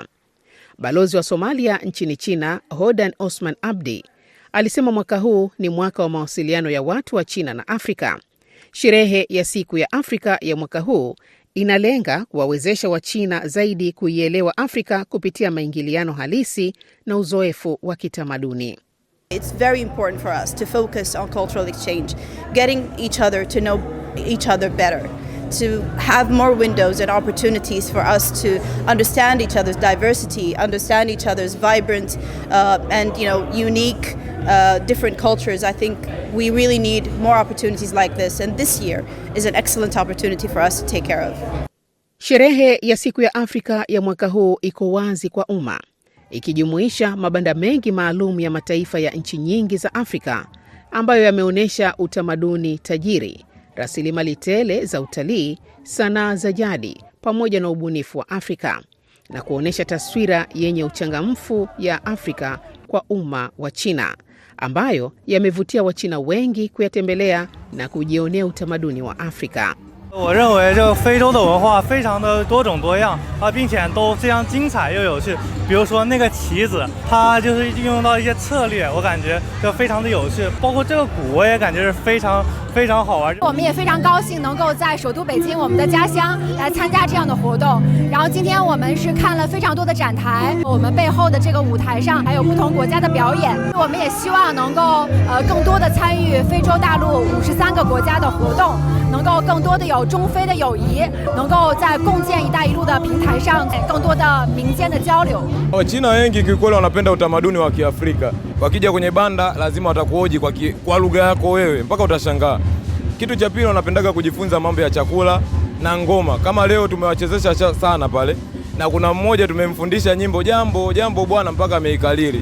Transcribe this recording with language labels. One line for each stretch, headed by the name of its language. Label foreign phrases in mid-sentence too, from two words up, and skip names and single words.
Swahili: Balozi wa Somalia nchini China, Hodan Osman Abdi, alisema mwaka huu ni mwaka wa mawasiliano ya watu wa China na Afrika. Sherehe ya siku ya Afrika ya mwaka huu inalenga kuwawezesha Wachina zaidi kuielewa Afrika kupitia maingiliano halisi na uzoefu wa kitamaduni.
English: It's very important for us to focus on cultural exchange, getting each other to know each other better, to have more windows and opportunities for us to understand each other's diversity, understand each other's vibrant and unique different cultures. I think we really need more opportunities like this, and this year is an excellent opportunity for us to take care of.
Swahili: Sherehe ya siku ya Afrika ya mwaka huu iko wazi kwa umma, ikijumuisha mabanda mengi maalum ya mataifa ya nchi nyingi za Afrika ambayo yameonyesha utamaduni tajiri, rasilimali tele za utalii, sanaa za jadi pamoja na ubunifu wa Afrika, na kuonesha taswira yenye uchangamfu ya Afrika kwa umma wa China, ambayo yamevutia Wachina wengi kuyatembelea na kujionea utamaduni wa Afrika.
Chinese: 我认为这个非洲的文化非常的多种多样并且都非常精彩又有趣。比如说那个旗子，它就是运用到一些策略，我感觉就非常的有趣。包括这个鼓，我也感觉是非常好玩。我们也非常高兴能够在首都北京，我们的家乡来参加这样的活动。然后今天我们是看了非常多的展台，我们背后的这个舞台上还有不同国家的表演。我们也希望能够更多的参与非洲大陆53个国家的活动，能够更多的有中非的友谊，能够在共建一带一路的平台上更多的民间的交流。
Swahili: Wachina wengi kikweli wanapenda utamaduni wa Kiafrika. Wakija kwenye banda lazima watakuhoji kwa lugha yako wewe mpaka utashangaa. Kitu cha pili wanapendaga kujifunza mambo ya chakula na ngoma. Kama leo tumewachezesha sana pale, na kuna mmoja tumemfundisha nyimbo jambo bwana mpaka ameikalili.